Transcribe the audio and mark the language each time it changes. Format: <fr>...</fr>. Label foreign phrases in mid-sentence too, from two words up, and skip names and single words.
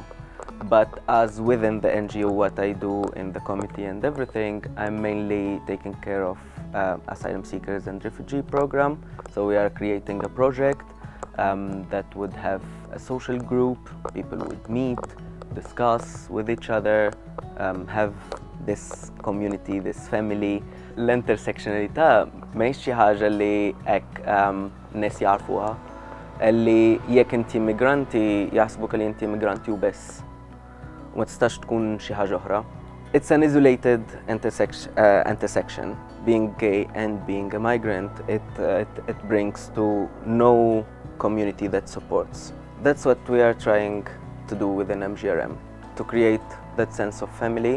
<en>But as within the NGO, what I do in the committee and everything, I'm mainly taking care of asylum seekers and refugee program. So we are creating a project that would have a social group. People would meet, discuss with each other, have this community, this family.</en> <mt>L-intersectionalità mhix xi ħaġa li hekk nies jarfuha, li jekk inti immigranti jaħsbuk li inti immigranti u biss. Ma tistax tkun xi ħaġa oħra.</mt> <en>It's an isolated intersection. Being gay and being a migrant, it brings to no community that supports. That's what we are trying to do within MGRM, to create that sense of family.</en>